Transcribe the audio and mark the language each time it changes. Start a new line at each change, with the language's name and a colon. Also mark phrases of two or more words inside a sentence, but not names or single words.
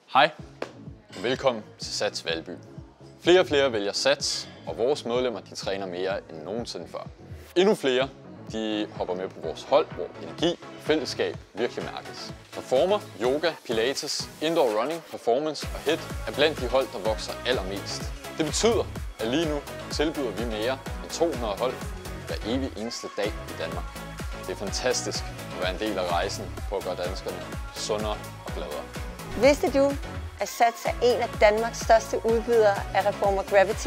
Danish: Hej og velkommen til Sats Valby. Flere og flere vælger Sats, og vores medlemmer træner mere end nogensinde før. Endnu flere hopper med på vores hold, hvor energi og fællesskab virkelig mærkes. Performer, yoga, pilates,
English: indoor running,
Danish: performance og HIIT er blandt de hold, der vokser allermest. Det betyder, at lige nu tilbyder vi mere end 200 hold hver evig eneste dag i Danmark. Det er fantastisk at være en del af rejsen på at gøre danskerne sundere og gladere. Vidste du, at Sats er en af Danmarks største udbydere af Reformer Gravity?